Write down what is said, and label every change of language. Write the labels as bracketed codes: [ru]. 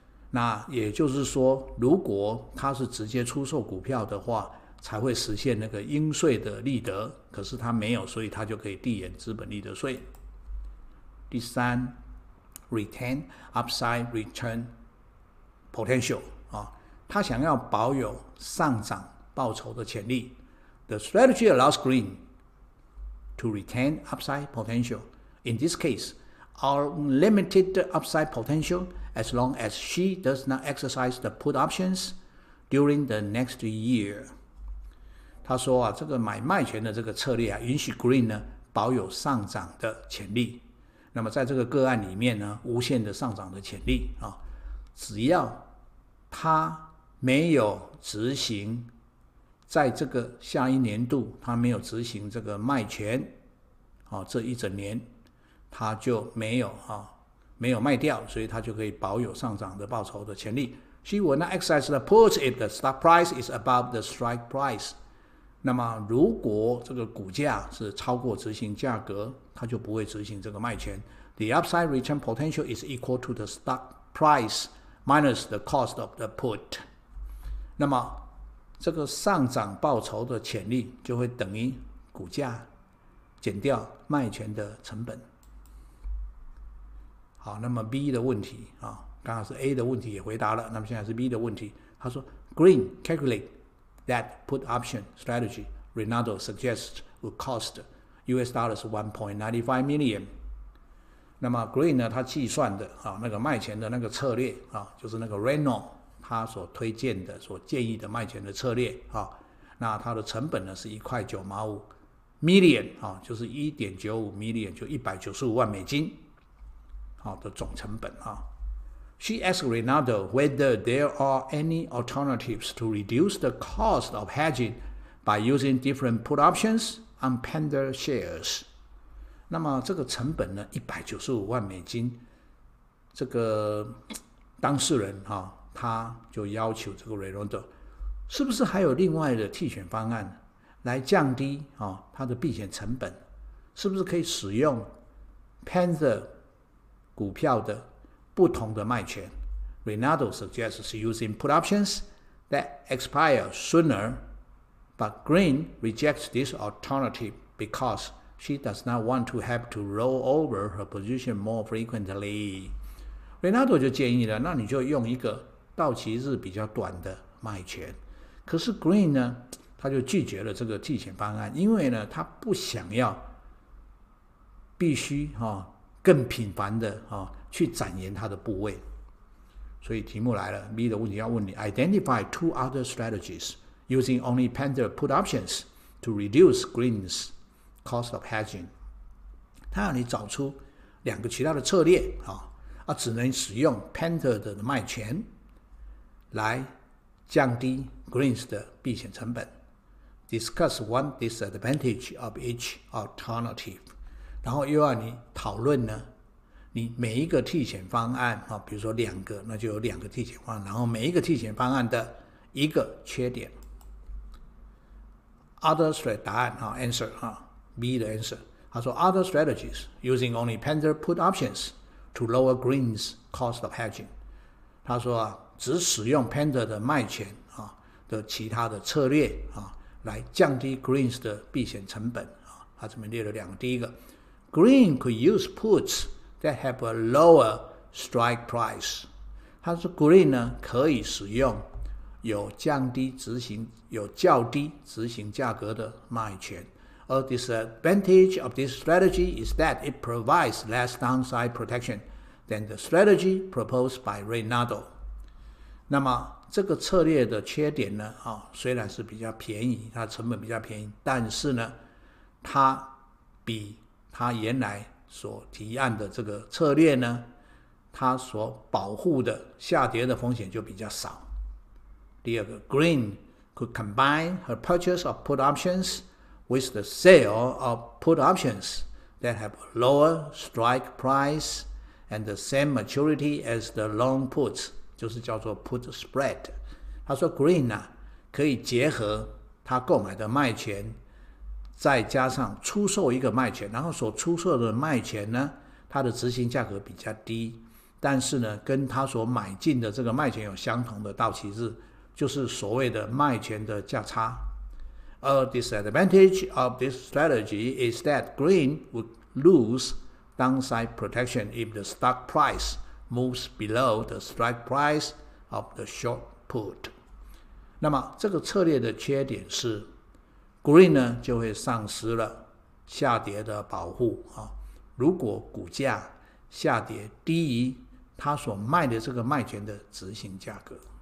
[zh] 那也就是说，如果他是直接出售股票的话，才会实现那个应税的利得，可是他没有，所以他就可以递延资本利得税。第三 ， [en] retain upside return potential [zh] 他想要保有上涨报酬的潜力。 [en] The strategy allows Green to retain upside potential. In this case, unlimited upside potential as long as she does not exercise the put options during the next year. [zh] 他说这个买卖权的这个策略允许 Green 呢保有上涨的潜力。那么在这个个案里面呢，无限的上涨的潜力只要他没有执行，在这个下一年度他没有执行这个卖权这一整年他就没有卖掉，所以他就可以保有上涨的报酬的潜力。 [en] She will not exercise the put if the stock price is above the strike price. [zh] 那么如果这个股价是超过执行价格，他就不会执行这个卖权。 [en] The upside return potential is equal to the stock price minus the cost of the put. [zh] 那么这个上涨报酬的潜力就会等于股价减掉卖权的成本。好，那么 B 的问题刚刚是 A 的问题也回答了，那么现在是 B 的问题。他说 [en] Green calculate that put option strategy Reynolds suggests would cost US dollars 1.95 million。 [zh] 那么 Green 呢，他计算的那个卖钱的那个策略就是那个 Reynolds 他所推荐的、所建议的卖钱的策略那它的成本呢是1.95块 million 就是 1.95 million 就195万美金的总成本 [en] She asked Reynolds whether there are any alternatives to reduce the cost of hedging by using different put options on Panda shares。 [zh] 那么这个成本呢195万美金，这个当事人他就要求这个 Reynolds 是不是还有另外的替选方案来降低它的避险成本？是不是可以使用 Panda 股票的不同的卖权 [en] ？Reynolds suggests using put options that expire sooner, but Green rejects this alternative because she does not want to have to roll over her position more frequently. [zh] Reynolds 就建议了，那你就用一个到期日比较短的卖权。可是 Green 呢，他就拒绝了这个替险方案，因为呢，他不想要必须更频繁的去展延他的部位。所以题目来了 ，B 的问题要问你 [en] ：Identify 2 other strategies using only Panda put options to reduce Green's cost of hedging。 [zh] 他让你找出2个其他的策略只能使用 Panda 的卖权来降低 Green's 的避险成本。 [en] Discuss one disadvantage of each alternative。 [zh] 然后又要你讨论呢，你每一个替险方案比如说2个，那就有2个替险方案，然后每一个替险方案的一个缺点。 [en] Other strategy 答案answer B 的 answer， 他说 Other strategies using only Panda put options to lower Green's cost of hedging。 [zh] 他说只使用 Panda 的卖权的其他的策略来降低 Green's 的避险成本他这边列了2个，第一个 [en] Green could use puts that have a lower strike price。 [zh] 他说 Green 呢可以使用有较低执行价格的卖权。 [en] A disadvantage of this strategy is that it provides less downside protection than the strategy proposed by Reynolds。 [zh] 那么这个策略的缺点呢虽然是比较便宜，它成本比较便宜，但是呢它比它原来所提案的这个策略呢，它所保护的下跌的风险就比较少。第二个 [en] Green could combine her purchase of put options with the sale of put options that have a lower strike price and the same maturity as the long puts， [zh] 就是叫做 [en] put spread。 [zh] 他说 Green 可以结合他购买的卖权，再加上出售一个卖权，然后所出售的卖权呢，它的执行价格比较低，但是呢跟他所买进的这个卖权有相同的到期日，就是所谓的卖权的价差。 [en] A disadvantage of this strategy is that Green would lose downside protection if the stock price moves below the strike price of the short put。 [zh] 那么这个策略的缺点是 Green 呢就会丧失了下跌的保护如果股价下跌低于他所卖的这个卖权的执行价格。